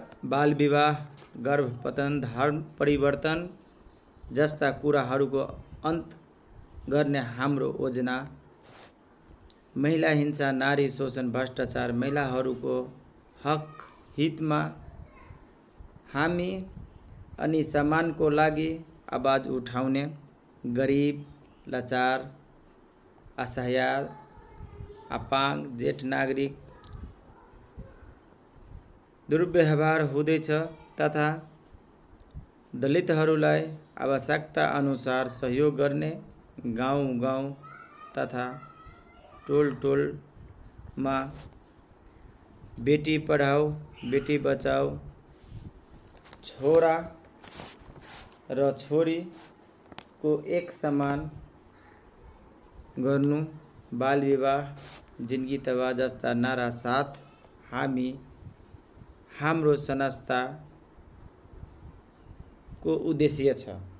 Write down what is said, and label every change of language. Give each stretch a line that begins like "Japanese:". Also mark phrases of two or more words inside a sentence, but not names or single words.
Nepali: बाल विवाह, गर्भपतन, धर्म परिवर्तन जस्ता कुराहरूको अन्त गर्ने हाम्रो योजना, महिला हिंसा, नारी शोषण, भ्रष्टाचार, महिलाहरूको हक हितमा हामी अनि सम्मानको लागि आवाज उठाउने, गरिब, लाचार, असहाय, अपाङ्ग, जेठ नागरिक दुर्व्यवहार हुँदैछ तथा दलितहरूलाई आवश्यकता अनुसार सहयोग गर्ने, गाउँ तथा टोलमा
Hindi: बेटी पढाओ बेटी बचाओ,
Nepali: छोरा र छोरीको एक समान गर्नु,
Hindi: बाल विवाह जिन्दगी तबाह
Nepali: जस्ता नारा साथ हाम्रो संस्थाको उद्देश्य छ।